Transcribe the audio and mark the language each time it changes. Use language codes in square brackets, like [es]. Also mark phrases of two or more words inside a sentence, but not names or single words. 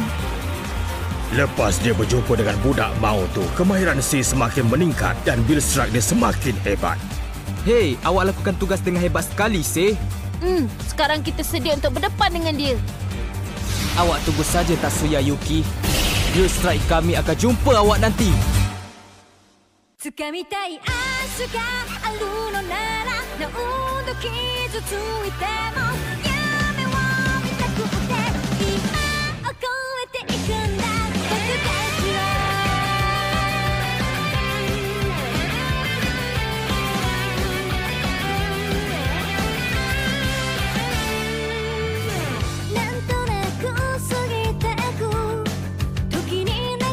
[ms] Lepas dia berjumpa dengan budak Mao tu, kemahiran Si semakin meningkat dan bil strike dia semakin hebat. Hei, awak lakukan tugas dengan hebat sekali, Si. Sekarang kita sedia untuk berdepan dengan dia. Awak tunggu saja, Tatsuya Yuki. Bil strike kami akan jumpa awak nanti. [ja] 掴みたい明日があるのなら何度傷ついても夢を見たくて今を越えていくんだ僕たちはなんとなく過ぎてく時に流